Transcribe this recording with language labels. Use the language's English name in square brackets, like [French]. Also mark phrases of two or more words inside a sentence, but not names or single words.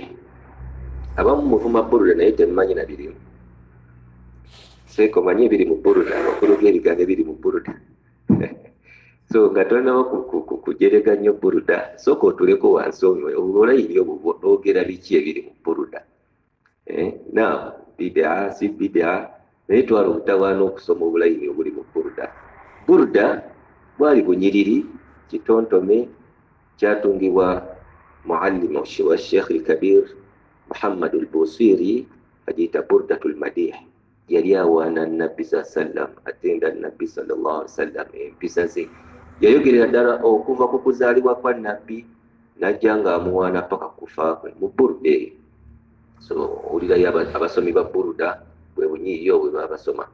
[Ganda] Abamu muvuma burda naye temumanyi na birimu. Seeko manyi ebiri mu burda, amakulu g'ebigambo ebiri mu burda. So nga tonawo kujerega nnyo burda, sooka otuleko wansi obulayini obwo boogera biki ebiri mu burda. Now bidaa si bidaa, naye twala obutawaana okusoma obulayini obuli mu burda. Burda bwali bunyiriri, kitontome kyatungibwa muallimu wa Sheikh al-Kabir Muhammad al-Busiri, agiyita burdatul madih. Yali awaana nabbi sallam, atenda nabbi [Arabic] صلى الله عليه وسلم [Ganda] empisa ze. Yayogerera ddala okuva ku kuzaalibwa kwa nabbi najja ng'amuwaana paka kufa kwe mu burda. So owulirayo abasomi ba burda bwe bunyiriri obwe babasoma.